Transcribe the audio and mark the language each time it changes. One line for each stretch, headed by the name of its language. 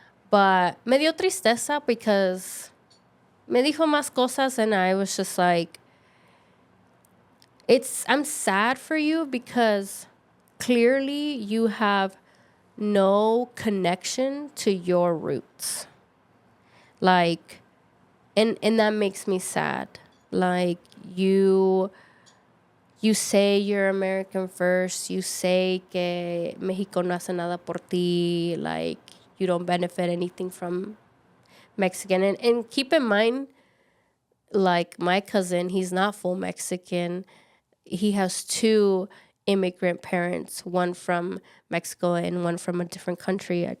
English: But
Spanish: me dio tristeza
English: because
Spanish: me dijo más cosas
English: and I was just like, I'm sad for you because clearly you have no connection to your roots. Like, and that makes me sad. Like, you say you're American first. You say
Spanish: que Mexico no hace nada por ti.
English: Like, you don't benefit anything from Mexican. And keep in mind, like, my cousin, he's not full Mexican. He has 2 immigrant parents, one from Mexico and one from a different country.